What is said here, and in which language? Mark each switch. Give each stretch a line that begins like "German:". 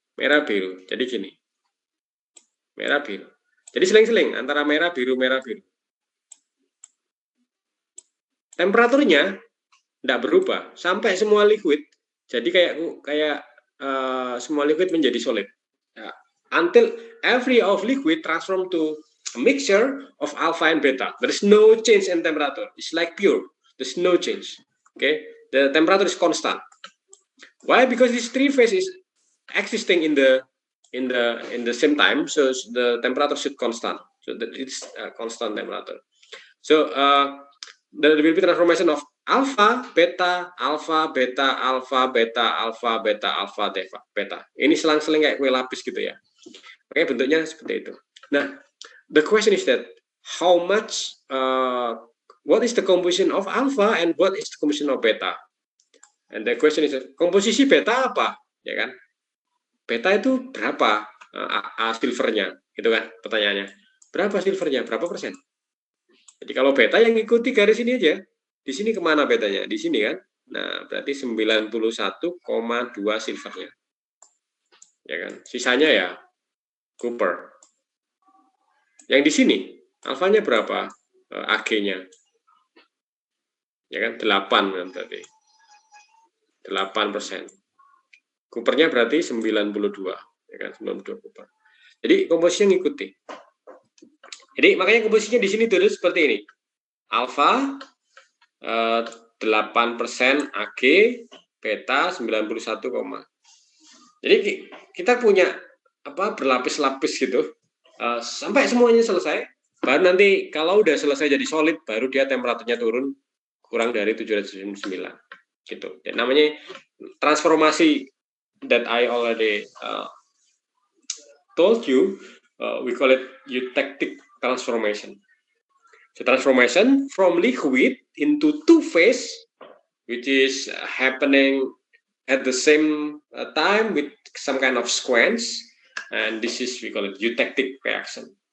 Indonesian: Merah biru. Jadi gini. Merah biru. Jadi seling-seling antara merah biru merah biru. Temperaturnya tidak berubah sampai semua liquid jadi kayak semua liquid menjadi solid.
English: Until every of liquid transform to a mixture of alpha and beta. There is no change in temperature. It's like pure. There's no change. Okay, the temperature is constant. Why? Because this three phase is existing in the same time, so the temperature should constant. So that it's a constant temperature. So there will be transformation of alpha, beta, alpha, beta, alpha, beta, alpha, beta, alpha, beta.
Indonesian: Ini selang-seling kayak kue lapis gitu ya. Oke, bentuknya seperti itu.
English: Nah, the question is that how much, what is the composition of alpha and what is the composition of beta? And the question is,
Indonesian: komposisi beta apa? Ya kan? Beta itu berapa silvernya? Gitu kan pertanyaannya. Berapa silvernya? Berapa persen? Jadi kalau beta yang ikuti garis ini aja, di sini kemana betanya? Di sini kan? Nah, berarti 91,2 silvernya. Ya kan? Sisanya ya Cooper. Yang di sini, alfanya berapa? AG-nya. Ya kan? 8 kan berarti. 8%. Coopernya berarti 92. Ya kan? 92 Cooper. Jadi komposisi yang ikuti. Jadi makanya komposisinya di sini tulis seperti ini. Alfa 8% AG, beta 91, jadi kita punya apa berlapis-lapis gitu sampai semuanya selesai. Baru nanti kalau udah selesai jadi solid, baru dia temperaturnya turun kurang dari 709 gitu. Dan namanya transformasi
English: that I already told you. We call it eutectic transformation. So transformation from liquid into two-phase, which is happening at the same time with some kind of sequence, and this is we call it eutectic reaction.